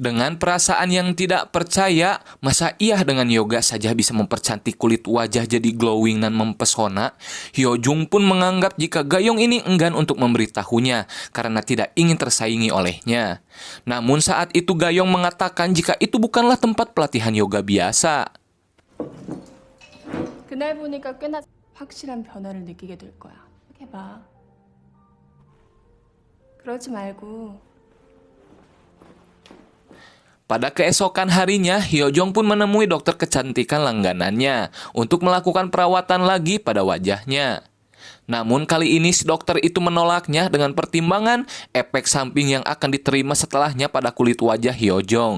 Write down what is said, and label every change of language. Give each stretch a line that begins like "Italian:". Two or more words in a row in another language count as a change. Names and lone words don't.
Indonesian: Dengan perasaan yang tidak percaya, masa iya dengan yoga saja bisa mempercantik kulit wajah jadi glowing dan mempesona? Hyo Jung pun menganggap jika Gayong ini enggan untuk memberitahunya karena tidak ingin tersaingi olehnya. Namun saat itu Gayong mengatakan jika itu bukanlah tempat pelatihan yoga biasa.
Korean: 그날 보니까 꽤나 확실한 변화를 느끼게 될 거야. 해봐. 그러지 말고
Indonesian: Pada keesokan harinya, Hyo Jung pun menemui dokter kecantikan langganannya untuk melakukan perawatan lagi pada wajahnya. Namun kali ini si dokter itu menolaknya dengan pertimbangan efek samping yang akan diterima setelahnya pada kulit wajah Hyo Jung.